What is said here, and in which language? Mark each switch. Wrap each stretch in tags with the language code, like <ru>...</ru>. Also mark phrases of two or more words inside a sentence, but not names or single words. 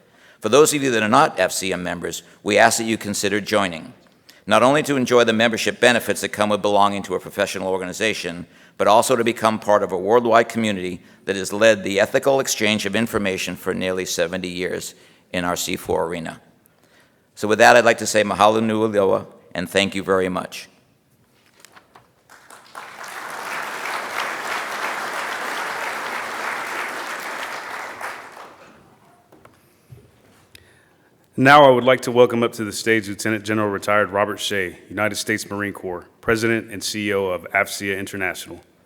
<en>For those of you that are not AFCEA members, we ask that you consider joining, not only to enjoy the membership benefits that come with belonging to a professional organization, but also to become part of a worldwide community that has led the ethical exchange of information for nearly 70 years in our C4 arena. So with that, I'd like to say</en> <haw>mahalo nui loa</haw> <en>and thank you very much. Now I would like to welcome up to the stage Lieutenant General Retired Robert Shea, United States Marine Corps, President and CEO of AFCEA International.</en>